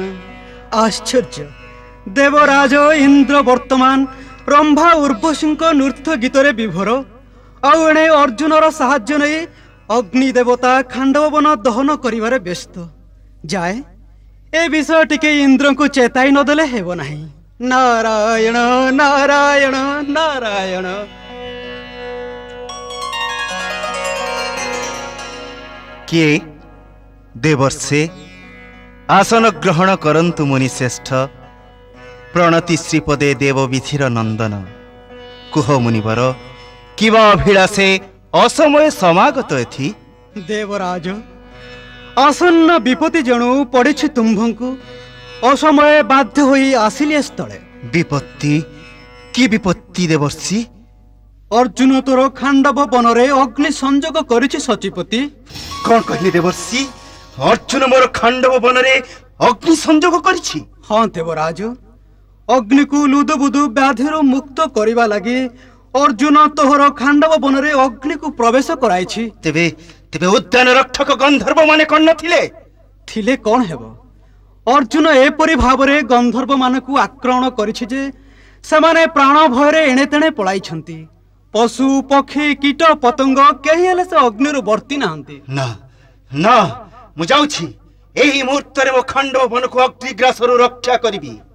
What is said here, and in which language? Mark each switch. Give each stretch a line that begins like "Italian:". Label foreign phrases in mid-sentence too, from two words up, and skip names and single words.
Odia: ଆଶ୍ଚର୍ଯ୍ୟ, ଦେବରାଜ ଇନ୍ଦ୍ର ବର୍ତ୍ତମାନ ରମ୍ଭା ଉର୍ବଶୀ ନୃତ୍ୟ ଗୀତରେ ବିଭୋର। ଆଉଣେ ଅର୍ଜୁନର ସାହାଯ୍ୟ ନେଇ ଅଗ୍ନି ଦେବତା ଖାଣ୍ଡବବନ ଦହନ କରିବାରେ ବ୍ୟସ୍ତ। ଯାଏ ଏ ବିଷୟ ଟିକେ ଇନ୍ଦ୍ରଙ୍କୁ ଚେତାଇ ନଦେଲେ ହେବ ନାହିଁ। ନାରାୟଣ ନାରାୟଣ ନାରାୟଣ। କିଏ ଦେବର୍ଷେ ଆସନ ଗ୍ରହଣ କରନ୍ତୁ ମୁନି ଶ୍ରେଷ୍ଠ। ପ୍ରଣତି ଶ୍ରୀପଦେ ଦେବବିଧିର ନନ୍ଦନ। କୁହ ମୁନିବର, କିବା ଅଭିଳାଷେ ଅସମୟ ସମାଗତ ଏଥି? ଦେବରାଜ, ଆସନ୍ନ ବିପତ୍ତି ଜଣାଇ ପଡ଼େ ତୁମ୍ଭଙ୍କୁ ଅସମୟ ବାଧ୍ୟ ହୋଇ ଆସିଲେ ସ୍ଥଳେ। ବିପତ୍ତି? କି ବିପତ୍ତି ଦେବର୍ଷି? ଅର୍ଜୁନ ତୋର ଖାଣ୍ଡବ ବନରେ ଅଗ୍ନି ସଂଯୋଗ କରିଛି ଶଚୀପତି। କଣ କହିଲେ ଦେବର୍ଷି? ଅର୍ଜୁନ ମୋର ଖାଣ୍ଡବ ବନରେ ଅଗ୍ନି ସଂଯୋଗ କରିଛି? ହଁ ଦେବରାଜ, ଅଗ୍ନିକୁ ଲୁଦୁବୁଦୁ ବ୍ୟାଧିରୁ ମୁକ୍ତ କରିବା ଲାଗି ଅର୍ଜୁନ ତୋହର ଖାଣ୍ଡବ ବନରେ ଅଗ୍ନିକୁ ପ୍ରବେଶ କରାଇଛି। ତେବେ ତେବେ ଉଦ୍ୟାନ ରକ୍ଷକ ଗନ୍ଧର୍ବ ମାନେ କଣ ନଥିଲେ? ଥିଲେ କଣ ହେବ? ଅର୍ଜୁନ ଏପରି ଭାବରେ ଗନ୍ଧର୍ବ ମାନଙ୍କୁ ଆକ୍ରମଣ କରିଛି ଯେ ସେମାନେ ପ୍ରାଣ ଭୟରେ ଏଣେ ତେଣେ ପଳାଇଛନ୍ତି। ପଶୁ ପକ୍ଷୀ କୀଟ ପତଙ୍ଗ କେହି ହେଲେ ସେ ଅଗ୍ନିରୁ ବର୍ତ୍ତି ନାହାନ୍ତି। ନା ନା, ମୁଁ ଯାଉଛି ଏହି ମୁହୂର୍ତ୍ତରେ ମୋ ଖାଣ୍ଡବ ବନକୁ ଅଗ୍ନିଗ୍ରାସରୁ ରକ୍ଷା କରିବି।